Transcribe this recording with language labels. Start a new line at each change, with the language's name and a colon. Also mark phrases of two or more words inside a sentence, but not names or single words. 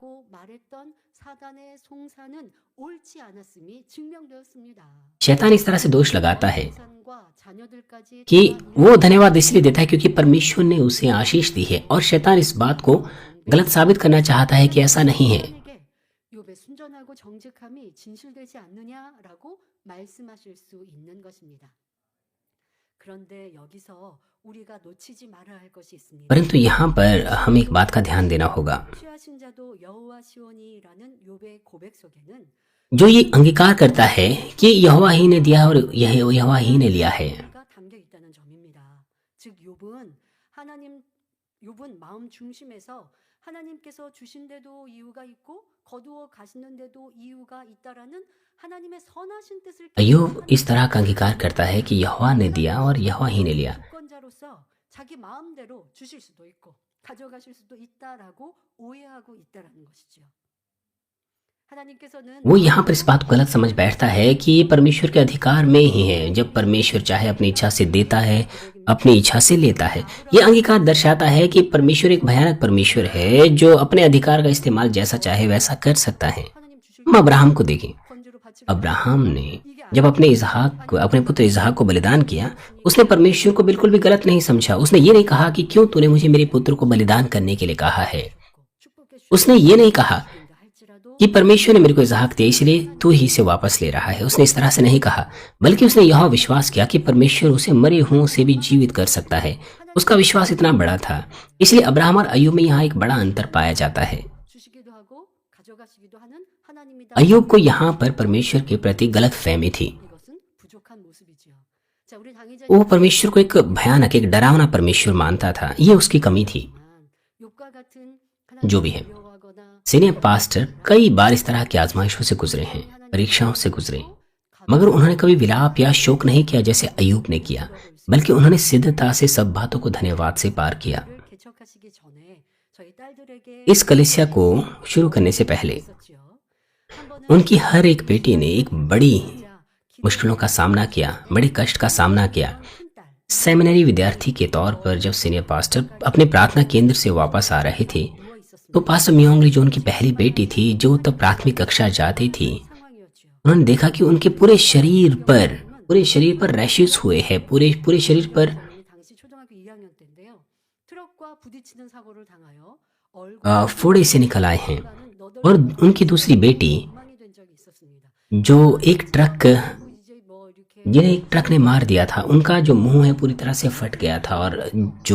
Hindi: शैतान इस तरह से दोष लगाता है कि वो धन्यवाद इसलिए देता है क्योंकि परमेश्वर ने उसे आशीष दी है, और शैतान इस बात को गलत साबित करना चाहता है कि ऐसा नहीं है।
Korean: 아이옵의 순전하고 정직함이 진실되지 않느냐라고 말씀하실 수 있는 것입니다. 그런데 여기서 우리가 놓치지 말아야 할 것이 있습니다.
Hindi: परंतु यहाँ पर हमें एक बात का ध्यान देना होगा।
Korean: 취하신 자도 여호와 시온이라는 욥의 고백 속에는
Hindi: जो ये अंगीकार करता है कि यहोवा ही ने दिया और यह यहोवा ही ने लिया है,
Korean: 가 담겨 있다는 점입니다. 즉 욥은 마음 중심에서 하나님께서 주신데도 이유가 있고 거두어 가시는데도 이유가 있다라는 하나님의 선하신 뜻을
Hindi: अय्यूब इस तरह का अंगीकार करता है कि यहोवा ने दिया और यहोवा ही ने लिया।
Korean: 주권자로서 자기 마음대로 주실 수도 있고 가져가실 수도 있다라고 오해하고 있다라는 것이죠. 하나님께서는
Hindi: वो यहाँ पर इस बात को गलत समझ बैठता है कि ये परमेश्वर के अधिकार में ही है। जब परमेश्वर चाहे अपनी इच्छा से देता है, अपनी इच्छा से लेता है। ये अंगीकार दर्शाता है कि परमेश्वर एक भयानक परमेश्वर है जो अपने अधिकार का इस्तेमाल जैसा चाहे वैसा कर सकता है।
Korean: 하나님 주실
Hindi: हम अब्राहम को देखें।
Korean: 권주로 바치고
Hindi: अब्राहम ने जब अपने पुत्र इसहाक को बलिदान किया, उसने परमेश्वर को बिल्कुल भी गलत नहीं समझा। उसने ये नहीं कहा कि क्यों तूने मुझे मेरे पुत्र को बलिदान करने के लिए कहा है।
Korean: 축복해
Hindi: उसने ये नहीं कहा
Korean: 주신다 할지라도
Hindi: कि परमेश्वर ने मेरे को इसहाक दिया इसलिए तू ही इसे वापस ले रहा है। उसने इस तरह से नहीं कहा, बल्कि उसने यह विश्वास किया कि परमेश्वर उसे मरे हुओं से भी जीवित कर सकता है। उसका विश्वास इतना बड़ा था। इसलिए अब्राहम और अय्यूब में यहाँ एक बड़ा अंतर पाया जाता है।
Korean: 주시기도 하고 가져가시기도 하는 하나님이다.
Hindi: अय्यूब को यहाँ पर परमेश्वर के प्रति गलत फहमी थी।
Korean: 이것은 부족한 모습이지요. 자, 우리 당의자
Hindi: वो परमेश्वर को एक भयानक, एक डरावना परमेश्वर मानता था। ये उसकी कमी थी।
Korean: 욥과 같은
Hindi: जो भी है,
Korean: 두려워하거나
English: senior pastor
Hindi: कई बार इस तरह की आजमाइशों से गुजरे हैं, परीक्षाओं से गुजरे, मगर उन्होंने कभी विलाप या शोक नहीं किया जैसे अय्यूब ने किया, बल्कि उन्होंने सिद्धता से सब बातों को धन्यवाद से पार किया।
Korean: 를 개척하시기 전에 저희 딸들에게
Hindi: इस कलीसिया को शुरू करने से पहले
Korean: 있었지요. 한 번은
Hindi: उनकी हर एक बेटी ने एक बड़ी
Korean: 진짜
Hindi: मुश्किलों का सामना किया, बड़े कष्ट का सामना किया।
Korean: 큰딸
Hindi: सेमिनरी विद्यार्थी के तौर पर जब
English: senior pastor
Hindi: अपने प्रार्थना केंद्र से वापस आ रहे थे,
Korean: 누워 있었습니다.
Hindi: तो पास्टर मियोंगली जो उनकी पहली बेटी थी, जो तब प्राथमिक कक्षा जाती थी,
Korean: 상황이었지요.
Hindi: उन्होंने देखा कि उनके पूरे शरीर पर रैशेस हुए हैं, पूरे शरीर पर
Korean: 당시 초등학교 2학년 때인데요. 트럭과 부딪히는 사고를 당하여
Hindi: फोड़े से निकल आए हैं। और उनकी दूसरी बेटी
Korean: 엉망이 된 적이 있었습니다.
Hindi: जो एक ट्रक
Korean: 이제 뭐 이렇게
Hindi: जिन्हें एक ट्रक ने मार दिया था, उनका जो मुंह है पूरी तरह से फट गया था और जो